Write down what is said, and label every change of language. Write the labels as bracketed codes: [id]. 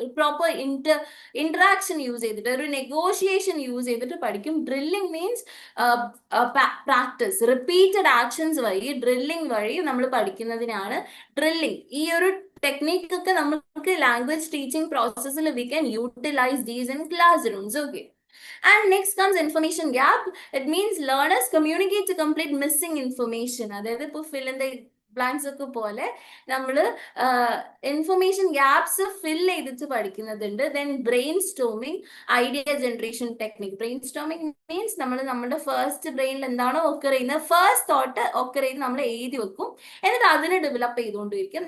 [ml] Proper interaction use ചെയ്തിട്ട്, ഒരു negotiation use ചെയ്തിട്ട് പഠിക്കും. Drilling means practice, repeated actions വഴി, ഡ്രില്ലിംഗ് വഴി നമ്മൾ പഠിക്കുന്നതിനാണ് ഡ്രില്ലിംഗ്. ഈ ഒരു ടെക്നിക് ഒക്കെ നമുക്ക് [en] Language teaching പ്രോസസ്സിൽ we can utilise these in classrooms. Okay. And next comes information gap. It means learners communicate to complete missing information. [ml] അതായത് ഇപ്പോൾ [en] fill in the blanks [ml] ഒക്കെ പോലെ നമ്മൾ ഇൻഫർമേഷൻ ഗ്യാപ്സ് ഫിൽ ചെയ്തിട്ട് പഠിക്കുന്നതുണ്ട്. Then brain storming, idea generation technique. Brain storming means നമ്മുടെ first ബ്രെയിനിൽ എന്താണോ occur ചെയ്യുന്നത്, ഫസ്റ്റ് തോട്ട് ഒക്കർ ചെയ്ത് നമ്മൾ എഴുതി വെക്കും, എന്നിട്ട് അതിനെ ഡെവലപ്പ് ചെയ്തുകൊണ്ടിരിക്കും.